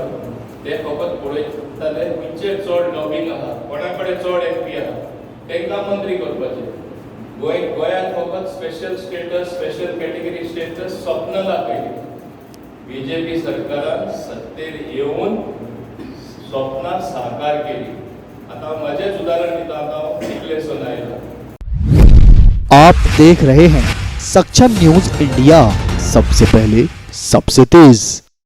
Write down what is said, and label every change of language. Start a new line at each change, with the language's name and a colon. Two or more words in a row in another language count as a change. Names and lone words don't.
Konkani: ते फकत पळयताले खंयचेर चड लॉबिंग आहा, कोणा कडेन चड MP आहा तांकां मंत्री करपाचे. गोंयांत फकत
English: special status, special category status
Konkani: स्वप्न दाखयली. बीजेपी सरकारान सत्तेर येवन स्वप्नां साकार केली. आता माझेच उदाहरण दिता, आता चिखलेसून आयला.
Hindi: आप देख रहे हैं सक्षम न्यूज इंडिया, सबसे पहले सबसे तेज.